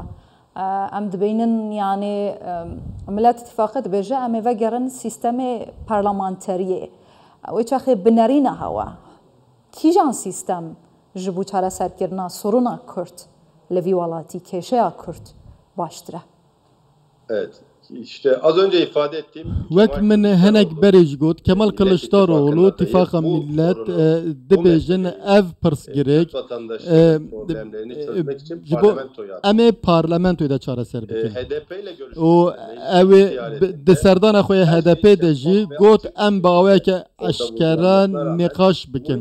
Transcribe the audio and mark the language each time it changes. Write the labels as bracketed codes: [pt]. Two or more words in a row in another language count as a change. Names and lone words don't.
[ku] Em dibînin yani Millet İttifakı dibêje em ê vegerin sîstemê parlamenteriyê. Wê çaxê binarîna hewa kîjan sîstem ji bo çareserkirina soruna Kurd li vî welatî kêşeya Kurd baştir e. [tr] Evet. İşte az önce ifade ettiğim [ku] Wek min hinek berê jî got Kemal Kılıçdaroğlu İttifaka Millet dibêjin ev pirsgirêk ji bo em ê parlamentoyê de çareser bikin. û ew ê di serdana xwe HDP de jî got em bi awayeke eşkera nîqaş bikin.